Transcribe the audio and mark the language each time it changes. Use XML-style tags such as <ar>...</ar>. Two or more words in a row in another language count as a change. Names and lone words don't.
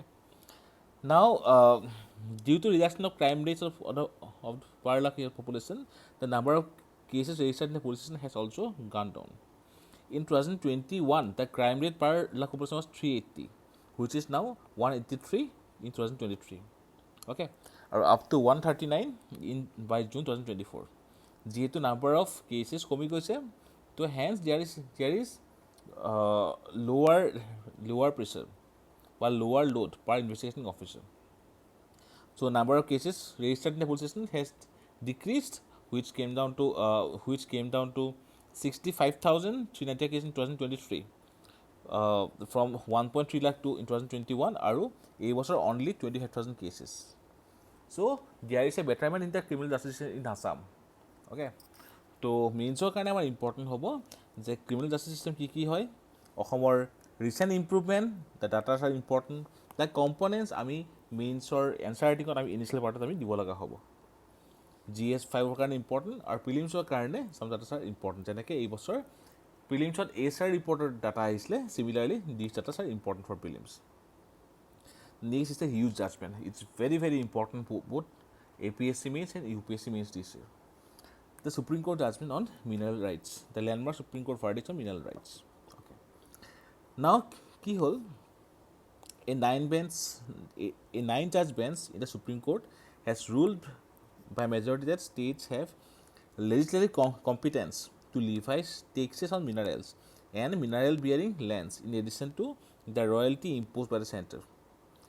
<en>Now, due to reduction of crime rates of per lakh population, the number of cases registered in the police station has also gone down. In 2021, the crime rate per lakh population was 380, which is now 183 in 2023. Okay, or up to 139 by June 2024. যেহেতু number of cases</en> <as>কমি গৈছে, তো</as> <en>hence there is lower pressure বা lower load per investigating officer. So number of cases registered in the police station has decreased, which came down to 65,390 cases in 2023, from 1.3 lakh to in 2021,</en> <as>আৰু এই বছৰ</as> <en>only 25,000 cases. So there is a betterment in the criminal justice in Assam.</en> <as>Okay, তো মেইনছৰ কাৰণে আমাৰ ইম্পৰ্টেণ্ট হ'ব যে</as> <en>criminal justice system</en> <as>কি হয়, অসমৰ</as> <en>recent improvement, the datas are important, the components</en> <as>আমি</as> <en>mainsৰ answer writingত</en> <as>আমি</as> <en>initial partত</en> <as>আমি দিব লগা হ'ব. GS5 কাৰণে ইম্পৰ্টেণ্ট আৰু প্ৰিলিমছৰ কাৰণে</as> <en>some datas are important.</en> <as>যেনেকৈ এই বছৰ প্ৰিলিমছত ASR ৰিপৰ্টৰ ডাটা আহিছিলে,</as> <en>similarly these datas are important for prelims. Next is the huge judgment. It's very, very important for both APSC mains and UPSC mains this year. The Supreme Court judgment on mineral rights, the landmark Supreme Court verdict on mineral rights. Okay. Now,</en> <as>কি হ'ল,</as> <en>a 9-judge bench in the Supreme Court has ruled by majority that states have legislative competence to levy taxes on minerals and mineral bearing lands in addition to the royalty imposed by the center.</en>